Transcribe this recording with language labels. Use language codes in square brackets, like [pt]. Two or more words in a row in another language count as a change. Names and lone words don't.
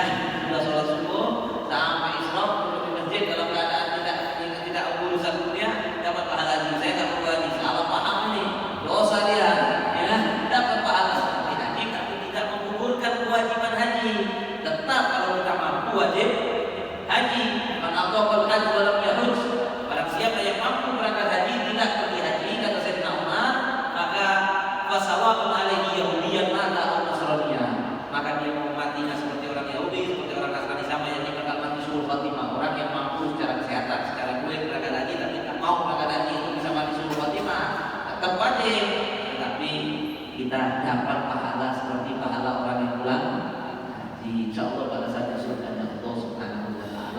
[id] Sudah sholat subuh sampai isyraq duduk di masjid dalam keadaan tidak urusan dunia, dapat pahala haji. Saya nggak perlu haji, salah paham ini, dosa dia ya. Dapat pahala seperti haji tapi tidak menggugurkan kewajiban haji. Tetap kalau kita mampu wajib haji. [ar] من أطاق الحج ولم يحج, [id] barang siapa yang mampu berangkat haji tidak pergi haji, kata Sayyidina Umar, maka [ar] فسواء عليه يهوديا مات [id] atau nasraniyah, maka dia mau matinya seperti orang Yahudi, seperti orang Nasrani, sama yang bakal mati suul Fatimah. Orang yang mampu secara kesehatan, secara kulit berangkat haji tapi tak mau berangkat haji itu bisa mati suul Fatimah, tetap wajib, tetapi kita dapat pahala seperti pahala orang yang pulang haji, insyaallah pada saat surganya Allah [ar] سبحانه وتعالى.